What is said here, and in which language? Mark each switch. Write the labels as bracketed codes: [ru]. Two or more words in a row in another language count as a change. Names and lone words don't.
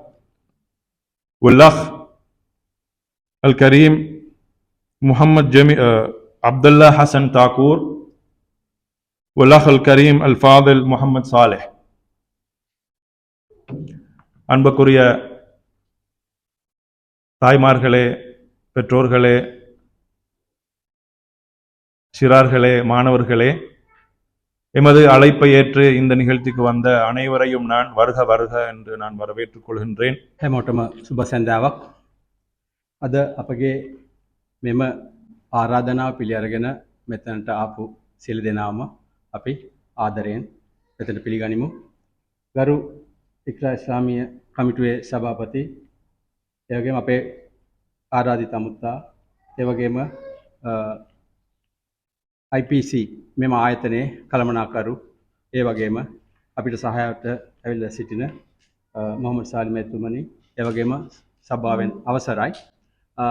[ar] والأخ الكريم محمد عبد الله حسن تاكور، والأخ الكريم الفاضل محمد صالح. [ta] அன்புக்குரிய தாய்மார்களே, பெற்றோர்களே, சிறார்களே, மாணவர்களே, எமது அழைப்பை ஏற்று இந்த நிகழ்ச்சிக்கு வந்த அனைவரையும் நான் வருக வருக என்று நான் வரவேற்றுக் கொள்கின்றேன். [si] හැමෝටම සුබ සැන්දාවක්. අද අපගේ මෙම ආරාධනාව පිළි අරගෙන මෙතනට ආපු සියලු දෙනාම අපි ආදරයෙන් මෙතන පිළිගනිමු. ගරු ඉක්රා ඉස්ලාමීය කමිටුවේ සභාපති, ඒ වගේම අපේ ආරාධිත අමුත්තා, ඒ වගේම IPC මෙම ආයතනයේ කළමනාකරු, ඒ වගේම අපිට සහායට ඇවිල්ලා සිටින මොහොමඩ් සාලිම් එතුමනි, ඒ වගේම සභාවෙන් අවසරයි.